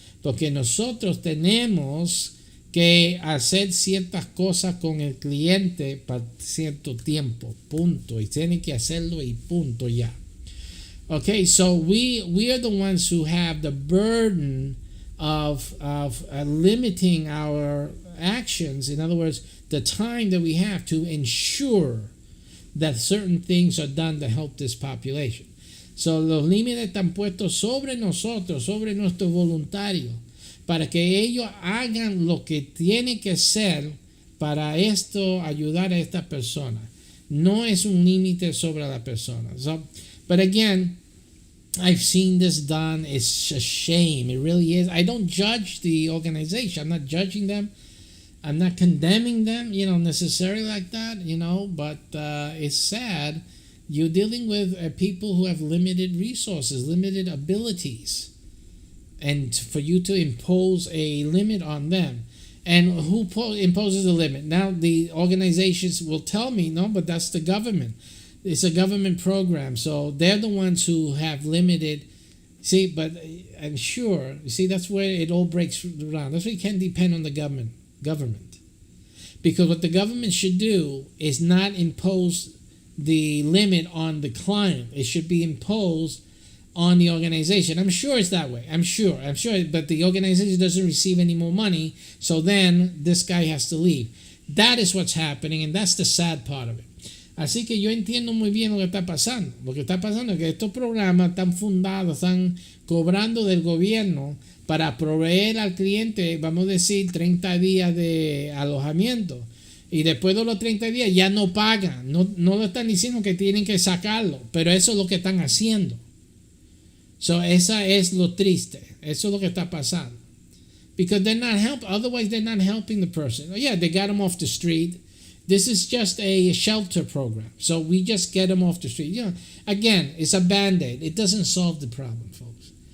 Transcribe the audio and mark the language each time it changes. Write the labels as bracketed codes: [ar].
[es] Porque nosotros tenemos que hacer ciertas cosas con el cliente para cierto tiempo, punto. Y tienen que hacerlo y punto ya. [en] Okay, so we are the ones who have the burden of limiting our actions. In other words, the time that we have to ensure that certain things are done to help this population. [es] So, los límites están puestos sobre nosotros, sobre nuestros voluntarios, para que ellos hagan lo que tienen que hacer para esto, ayudar a esta persona. No es un límite sobre la persona. [en] So, but again, I've seen this done. It's a shame. It really is. I don't judge the organization. I'm not judging them. I'm not condemning them, necessarily like that, but it's sad. You're dealing with people who have limited resources, limited abilities. And for you to impose a limit on them. And who imposes the limit? Now, the organizations will tell me, no, but that's the government. It's a government program. So they're the ones who have limited. See, but I'm sure, that's where it all breaks around. That's why you can't depend on the government. Because what the government should do is not impose the limit on the client. It should be imposed on the organization. I'm sure it's that way. I'm sure. But the organization doesn't receive any more money, so then this guy has to leave. That is what's happening, and that's the sad part of it. [es] Así que yo entiendo muy bien lo que está pasando. Lo que está pasando es que estos programas están fundados, están cobrando del gobierno para proveer al cliente, vamos a decir, 30 días de alojamiento. Y después de los 30 días ya no pagan. No lo están diciendo que tienen que sacarlo, pero eso es lo que están haciendo. So, esa es lo triste. Eso es lo que está pasando. [en] Because they're not otherwise they're not helping the person. Yeah, they got them off the street. This is just a shelter program. So we just get them off the street. Again, it's a band-aid. It doesn't solve the problem, folks.